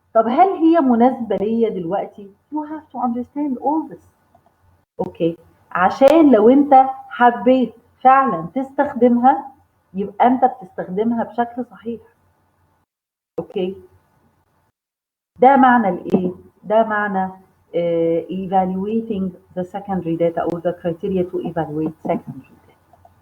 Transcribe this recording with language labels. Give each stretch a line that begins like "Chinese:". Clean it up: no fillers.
Arabic: طب هل هي مناسبة ليا دلوقتي؟
English: you have to understand all this.
Arabic: اوكي، عشان لو انت حبيت فعلا تستخدمها يبقى انت بتستخدمها بشكل صحيح.
English: okay,
Arabic: ده معنى الايه، ده معنى
English: evaluating the secondary data or the criteria to evaluate secondary data.